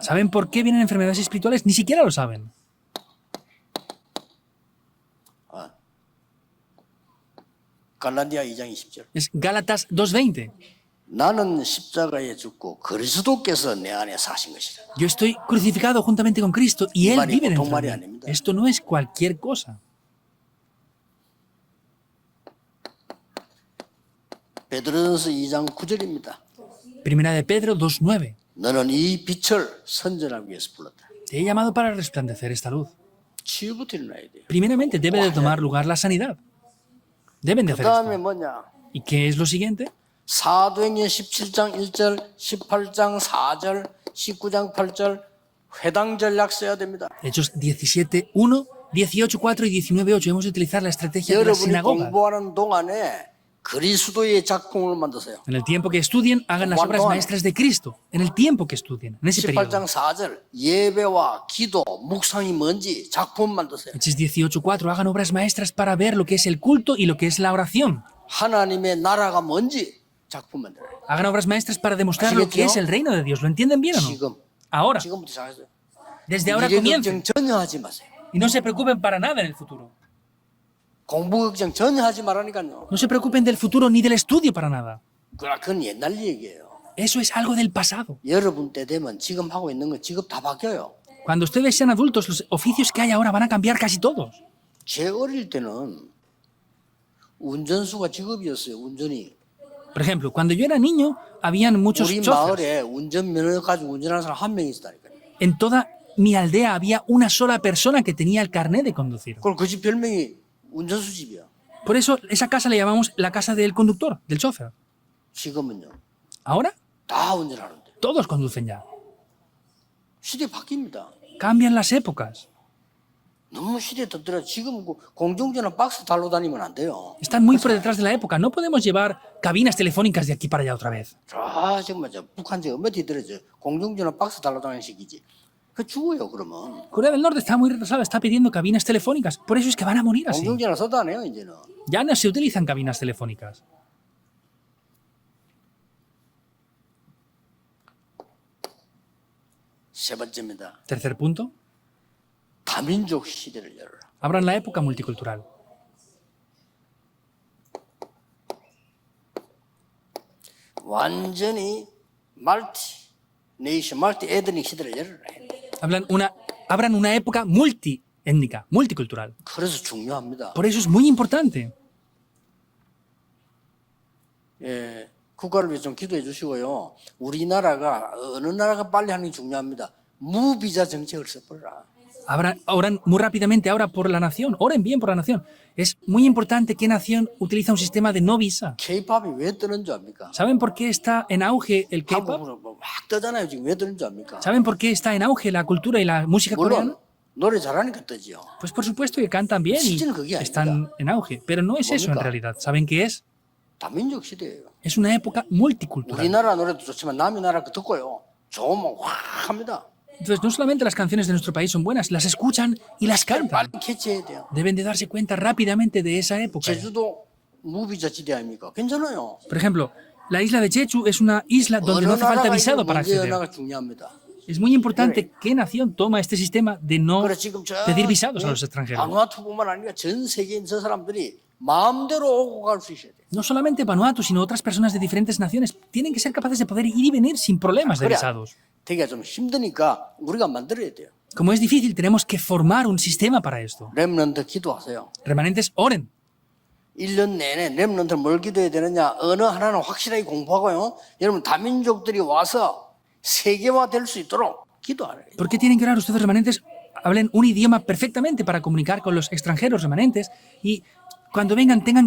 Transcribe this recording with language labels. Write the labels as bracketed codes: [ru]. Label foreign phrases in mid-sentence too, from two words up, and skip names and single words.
[es] ¿Saben por qué vienen enfermedades espirituales? Ni siquiera lo saben. [ko] 갈라디아 2장 20절. [es] Es Gálatas 2:20. [ko] 나는 십자가에 죽고 그리스도께서 내 안에 사신 것이라. [es] Yo estoy crucificado juntamente con Cristo y Él [ko] 말이 [es] vive [ko] 보통 [es] dentro [ko] 말이 [es] de mí. [ko] 아닙니다. [es] Esto no es cualquier cosa. [ko] 베드로전서 2장 9절입니다. [es] Primera de Pedro 2:9. [ko] 너는 이 빛을 선전하기 위해서 불렀다. [es] Te he llamado para resplandecer esta luz. [ko] 치유부터 일어나야 돼요. [es] Primeramente debe de tomar lugar la sanidad. Deben de [ko] 그 [es] hacer [ko] 다음에 [es] esto. [ko] 뭐냐? [es] ¿Y qué es lo siguiente? [ko] 사도행전 17장 1절, 18장 4절, 19장 8절 회당 전략 써야 됩니다. [es] Hechos 17:1, 18:4 y 19:8. Hemos de utilizar la estrategia de la [ko] 여러분이 [es] sinagoga. [ko] 공부하는 동안에 그리스도의 작품을 만드세요. [es] En el tiempo que estudien, hagan las obras maestras de Cristo. En el tiempo que estudien, en ese periodo. [ko] 18장 4절 예배와 기도, 묵상이 뭔지 작품 만드세요. [es] Hechos 18:4. Hagan obras maestras para ver lo que es el culto y lo que es la oración. [ko] 하나님의 나라가 뭔지 작품 만들어요. [es] Hagan obras maestras para demostrar lo que es el reino de Dios. ¿Lo entienden bien o no? [ko] 지금 [es] Ahora, [ko] 지금부터 시작했어요. [es] desde ahora [ko] 미래 [es] comiencen. [ko] 걱정 전혀 하지 마세요. [es] Y no se preocupen para nada en el futuro. [ko] 공부 걱정 전혀 하지 말라니까요. [es] No se preocupen del futuro ni del estudio para nada. [ko] 그건 옛날 얘기예요. [es] Eso es algo del pasado. [ko] 여러분 때 되면 지금 하고 있는 거 직업 다 바뀌어요. [es] Cuando ustedes sean adultos, los oficios que hay ahora van a cambiar casi todos. [ko] 제 어릴 때는 운전수가 직업이었어요. 운전이. [es] Por ejemplo, cuando yo era niño, habían muchos [ko] 우리 [es] chofers. [ko] 마을에 운전면허 가지고 운전하는 사람 한 명 있었다니까요. [es] En toda mi aldea había una sola persona que tenía el carnet de conducir. [ko] 그럼 그 집 별명이 운전수 집이야. [es] Por eso esa casa le llamamos la casa del conductor, del chofer. [ko] 지금은요. [es] Ahora [ko] 다 운전하는데. [es] todos conducen ya. [ko] 시대 바뀝니다. [es] Cambian las épocas. [ko] 너무 시대에 떴더라. 지금 공중전화 박스 달로 다니면 안 돼요. [es] Están muy por detrás de la época. No podemos llevar cabinas telefónicas de aquí para allá otra vez. [ko] 정말 북한 저 엄마 뒤들어져. 공중전화 박스 달로 다니는 시기지. 그 죽어요 그러면. [es] Corea del Norte está muy retrasada, está pidiendo cabinas telefónicas. Por eso es que van a morir así. [ko] 공중전화 써도 안 해요 이제는. [es] Ya no se utilizan cabinas telefónicas. [ko] 세 번째입니다. [es] Tercer punto. [ko] 다민족 시대를 열어라. [es] Abran la época multicultural. [ko] 완전히 [en] multi ethnic [ko] 시대를 열어라. [es] Abran una época multiétnica, multicultural. [ko] 그래서 중요합니다. [es] Por eso es muy importante. [ko] 예, 국가를 위해 좀 기도해 주시고요. 우리나라가 어느 나라가 빨리 하는 게 중요합니다. 무비자 정책을 써버려라. [es] Oran muy rápidamente ahora por la nación. Oren bien por la nación. Es muy importante qué nación utiliza un sistema de no visa. [ko] K-팝이 왜 뜨는 줄 압니까? [es] ¿Saben por qué está en auge el K-pop? [ko] 한국으로 막 뜨잖아요. 지금 왜 뜨는 줄 압니까? [es] ¿Saben por qué está en auge la cultura y la música coreana? [ko] 물론 노래 잘하니까 뜨지요. [es] Pues por supuesto que cantan bien y están en auge. Pero no es eso en realidad. ¿Saben qué es? [ko] 다민족 시대예요. [es] Es una época multicultural. [ko] 우리나라 노래도 좋지만 남의 나라 거 듣고요. 좋으면 확 합니다. [es] Entonces, no solamente las canciones de nuestro país son buenas, las escuchan y las cantan. [ko] 빨리 캐치해야 돼요. [es] Deben de darse cuenta rápidamente de esa época. [ko] 제주도 무비자 지대 아닙니까? 괜찮아요. [es] Por ejemplo, la isla de Jeju es una isla donde no hace falta visado para acceder. [ko] 나라가 중요합니다. [es] Es muy importante qué nación toma este sistema de no [ko] 그래 지금 저 [es] pedir visados a los extranjeros. [ko] 바누아투뿐만 아니라 전 세계인 저 사람들이 마음대로 오고 갈 수 있어야 돼요. [es] No solamente Vanuatu, sino otras personas de diferentes naciones tienen que ser capaces de poder ir y venir sin problemas de visados. [ko] 되게 좀 힘드니까 우리가 만들어야 돼요. [es] Como es difícil, tenemos que formar un sistema para esto. [ko] 렘넌트 기도하세요. [es] Remanentes, oren. [ko] 1년 내내 렘넌트 뭘 기도해야 되느냐? 언어 하나는 확실하게 공부하고요. 여러분 다민족들이 와서 세계화 될 수 있도록 기도하래요. [es] ¿Por qué tienen que orar ustedes remanentes? Hablen un idioma perfectamente para comunicar con los extranjeros remanentes y cuando vengan tengan